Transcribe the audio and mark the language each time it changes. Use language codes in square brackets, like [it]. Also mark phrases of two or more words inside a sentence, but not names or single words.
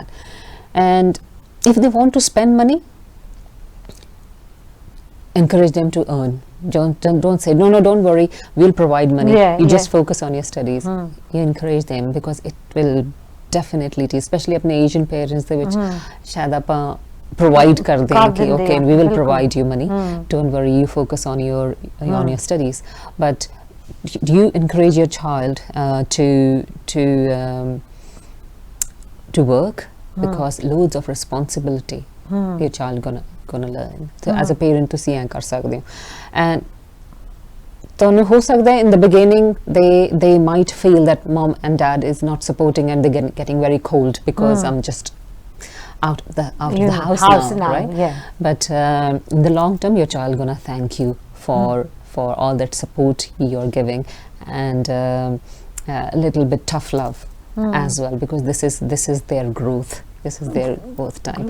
[en] And if they want to spend money, encourage them to earn. Don't say, no, don't worry, we'll provide money. You just focus on your studies. You encourage them because it will definitely, especially अपने Asian parents [pa] ਦੇ ਵਿੱਚ ਸ਼ਾਇਦ ਆਪਾਂ [en] provide [pa] ਕਰ ਦੇਣ ਕਿ [en] okay, we will provide you money. Don't worry, you focus on your studies. But you encourage your child to work because loads of responsibility your child gonna learn. So as a parent [pa] ਤੁਸੀਂ ਐਂ ਕਰ ਸਕਦੇ ਹੋ. [en] And [pa] ਤੁਹਾਨੂੰ ਹੋ ਸਕਦਾ ਹੈ [en] in the beginning they might feel that mom and dad is not supporting and they're getting very cold because I'm just out of the house now, right? But in the long term your child gonna thank you for all that support you're giving, and a little bit tough love as well, because this is their growth, this is their birth time.